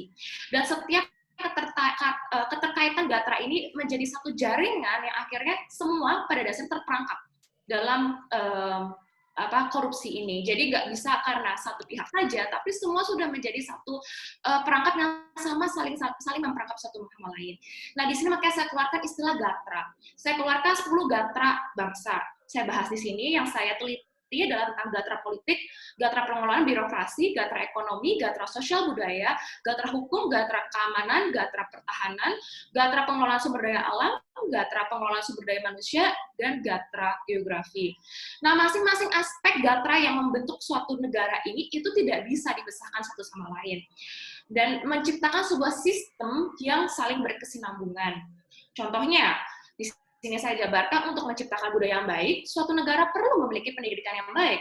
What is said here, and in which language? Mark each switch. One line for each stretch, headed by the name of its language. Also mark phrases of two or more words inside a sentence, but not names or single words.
Indonesian: Dan setiap keterkaitan gatra ini menjadi satu jaringan yang akhirnya semua pada dasarnya terperangkap dalam korupsi ini. Jadi nggak bisa karena satu pihak saja, tapi semua sudah menjadi satu perangkap yang sama, saling memperangkap satu sama lain. Nah, di sini makanya saya keluarkan istilah gatra. Saya keluarkan 10 gatra bangsa. Saya bahas di sini, yang saya teliti adalah tentang gatra politik, gatra pengelolaan birokrasi, gatra ekonomi, gatra sosial budaya, gatra hukum, gatra keamanan, gatra pertahanan, gatra pengelolaan sumber daya alam, gatra pengelolaan sumber daya manusia, dan gatra geografi. Nah, masing-masing aspek gatra yang membentuk suatu negara ini itu tidak bisa dipisahkan satu sama lain. Dan menciptakan sebuah sistem yang saling berkesinambungan. Contohnya, sini saya jabarkan, untuk menciptakan budaya yang baik, suatu negara perlu memiliki pendidikan yang baik.